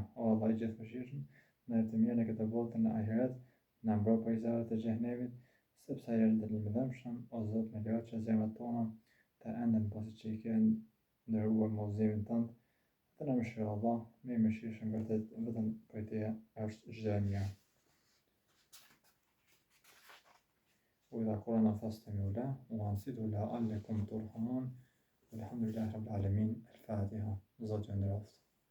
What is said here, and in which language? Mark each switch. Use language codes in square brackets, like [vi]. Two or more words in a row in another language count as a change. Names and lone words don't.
[sq] O Allah i gjithëmëshirshëm, na jep të mirën e këtë botë në ahiret, na mbro prej zjarrit të xhenemit, sepse ai është dënim i dëmshëm. O Zot, më lejo që zemrat tona të enden pasi që i ke ndëruar me udhëzimin tënd, dhe na mëshiro Allah, me i mëshirshëm vërtet, vetëm prej teje është çdo e mirë. [ar] وإذا قرأنا فاستمعوا له وأنصتوا لعلكم ترحمون والحمد لله رب العالمين. الفاتحة. [sq] Zoti ju nderoft.